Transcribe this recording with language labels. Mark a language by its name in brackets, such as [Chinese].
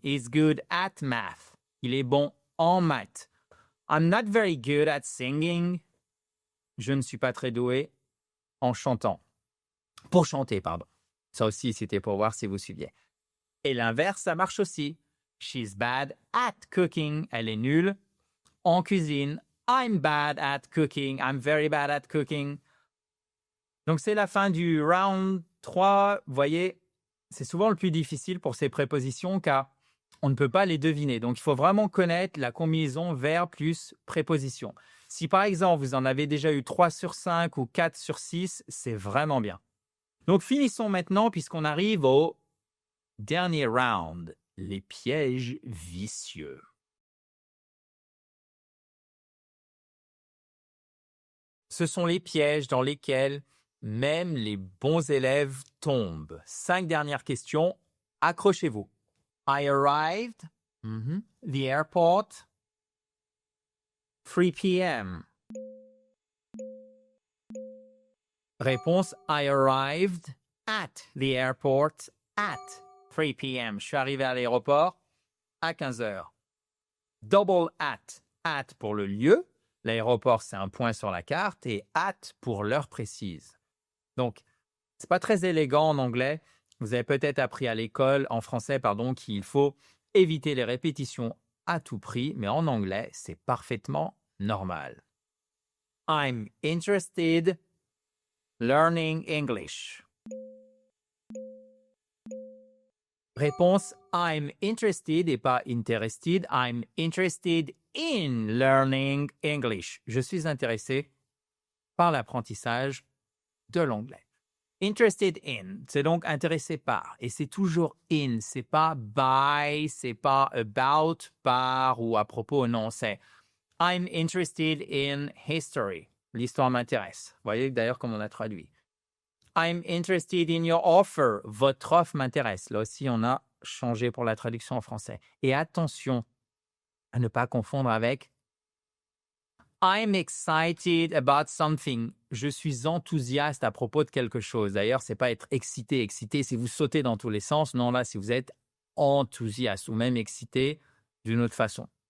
[English] He's good at math. [French] Il est bon en maths. [English] I'm not very good at singing. [French] Je ne suis pas très doué en chantant. Pour chanter, pardon. Ça aussi, c'était pour voir si vous suiviez. Et l'inverse, ça marche aussi. [English] She's bad at cooking. [French] Elle est nulle en cuisine. [English] I'm bad at cooking. I'm very bad at cooking. [French] Donc, c'est la fin du round 3. Vous voyez, c'est souvent le plus difficile pour ces prépositions car on ne peut pas les deviner. Donc, il faut vraiment connaître la combinaison verbe plus préposition. Si, par exemple, vous en avez déjà eu 3 sur 5 ou 4 sur 6, c'est vraiment bien. Donc, finissons maintenant puisqu'on arrive au dernier round, les pièges vicieux. Ce sont les pièges dans lesquels même les bons élèves tombent. 5 dernières questions, accrochez-vous. [English] I arrived, the airport, 3 p.m. Réponse, I arrived at the airport at 3 p.m. [French] Je suis arrivé à l'aéroport à 15 heures. Double at pour le lieu. L'aéroport, c'est un point sur la carte et at pour l'heure précise. Donc, c'est pas très élégant en anglais. Vous avez peut-être appris à l'école, en français, qu'il faut éviter les répétitions à tout prix, mais en anglais, c'est parfaitement normal. [English] I'm interested learning English. [French] Réponse, [English] I'm interested [French] et pas interested. [English] I'm interested in learning English. [French] Je suis intéressé par l'apprentissage de l'anglais. Interested in, c'est donc intéressé par. Et c'est toujours in, c'est pas by, c'est pas about, par ou à propos, non, c'est [English] I'm interested in history. [French] L'histoire m'intéresse. Vous voyez d'ailleurs comment on a traduit. [English] I'm interested in your offer. [French] Votre offre m'intéresse. Là aussi, on a changé pour la traduction en français. Et attention à ne pas confondre avec [English] I'm excited about something. [French] Je suis enthousiaste à propos de quelque chose. D'ailleurs, c'est pas être excité. Excité, c'est vous sauter dans tous les sens. Non, là, si vous êtes enthousiaste ou même excité d'une autre façon.